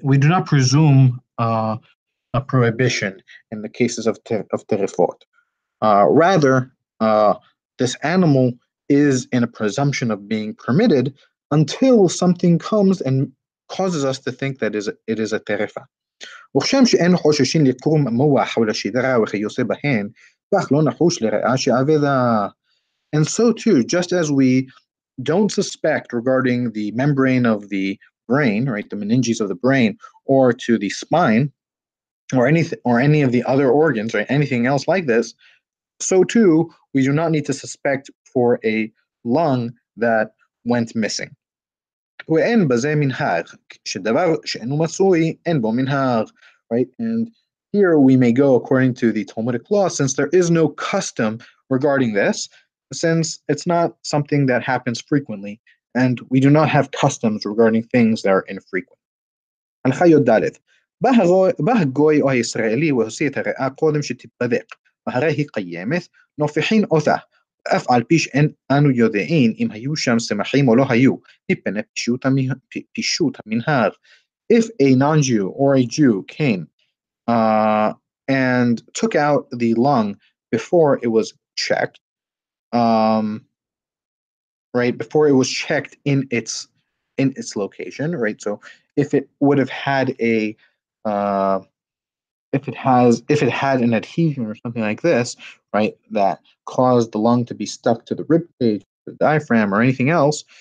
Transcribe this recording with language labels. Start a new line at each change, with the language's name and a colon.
English: We do not presume a prohibition in the cases of terefot. Rather, this animal is in a presumption of being permitted until something comes and causes us to think that it is a terefa.
Hebrew: וכשם שאין חוששים לקרום מוח חול השדרה וכיוצא בהן, כך לא נחוש לרעה שאבדה.
English: And so too, just as we don't suspect regarding the membrane of the brain, right, the meninges of the brain, or to the spine, or any of the other organs, right, anything else like this, so too, we do not need to suspect for a lung that went missing.
Hebrew: ואין בזה מנהג, שדבר שאינו מצוי, אין בו מנהג,
English: right? And here we may go according to the Talmudic law, since there is no custom regarding this, since it's not something that happens frequently, and we do not have customs regarding things that are infrequent.
Hebrew: הלכה י"ד בא הגוי או הישראלי והוציא את הריאה קודם שתתבדק, והרי היא קיימת, נופחין אותה, אף על פי שאין אנו יודעים אם היו שם סמכים או לא היו, מפני פישוט המנהג.
English: If a non-Jew or a Jew came and took out the lung before it was checked, right, before it was checked in its location, right? So if it would have had a if it had an adhesion or something like this, right, that caused the lung to be stuck to the rib cage, the diaphragm, or anything else.